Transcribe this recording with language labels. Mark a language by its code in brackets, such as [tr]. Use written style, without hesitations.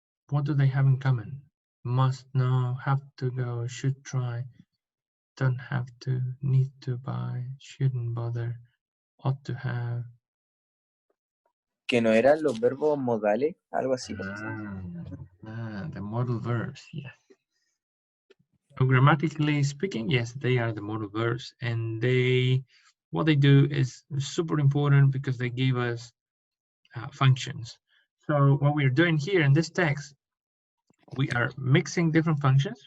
[en] What do they have in common? Must know, have to go, should try, don't have to, need to buy, shouldn't bother, ought to have. [es] Que no eran los verbos modales, algo así. [en] The modal verbs, yes. So grammatically speaking, yes, they are the modal verbs, and what they do is super important because they give us functions. So what we are doing here in this text, we are mixing different functions.